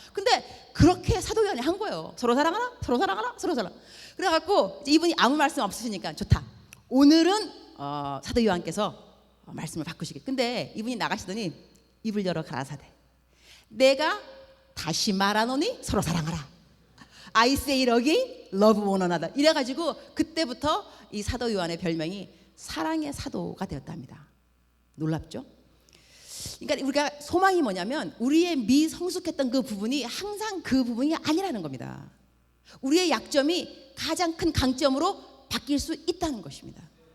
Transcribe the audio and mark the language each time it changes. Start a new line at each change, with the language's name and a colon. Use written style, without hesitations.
Korean: 근데 그렇게 사도 요한이 한 거예요. 서로 사랑하라? 서로 사랑하라? 서로 사랑. 그래갖고 이분이 아무 말씀 없으시니까 좋다. 오늘은 사도 요한께서 말씀을 바꾸시게. 근데 이분이 나가시더니 입을 열어 가라사대. 내가 다시 말하노니 서로 사랑하라.
English: I say it again, love one another.
Korean: 이래가지고 그때부터 이 사도 요한의 별명이 사랑의 사도가 되었답니다. 놀랍죠? 그러니까 우리가 소망이 뭐냐면 우리의 미성숙했던 그 부분이 항상 그 부분이 아니라는 겁니다. 우리의 약점이 가장 큰 강점으로 바뀔 수 있다는 것입니다.